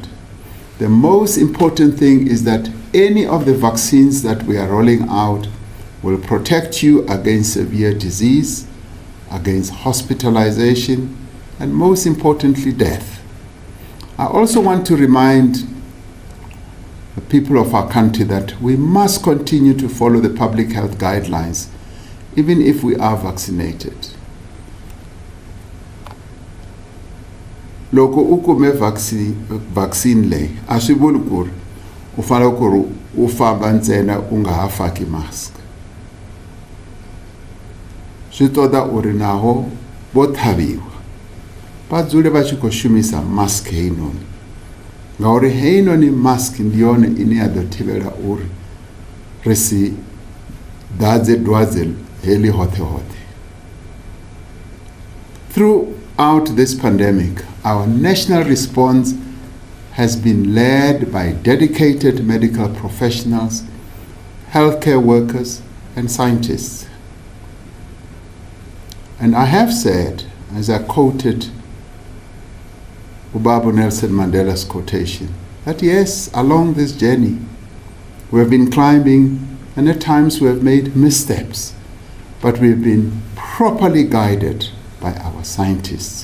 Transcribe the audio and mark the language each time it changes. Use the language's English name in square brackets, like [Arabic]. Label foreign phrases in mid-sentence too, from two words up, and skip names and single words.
[English] The most important thing is that any of the vaccines that we are rolling out will protect you against severe disease, against hospitalization, and most importantly, death. I also want to remind the people of our country that we must continue to follow the public health guidelines, even if we are vaccinated. [Tsonga] Loko u kume vaccine leyi a swi vuli ku ri u fanele ku ri u famba ntsena u nga ha faki mask. [Venda] Swi toda u ri naho vo tlhaviwa va dzule va tshi khou shumisa mask heinoni, ngauri heinoni mask ndi yone ine ya ḓo thivhela uri ri si ḓadze dwadze heḽi hoṱhe hoṱhe. [English] Throughout this pandemic, our national response has been led by dedicated medical professionals, healthcare workers, and scientists. And I have said, as I quoted Ubaba Nelson Mandela's quotation, that yes, along this journey, we have been climbing, and at times we have made missteps, but we have been properly guided by our scientists.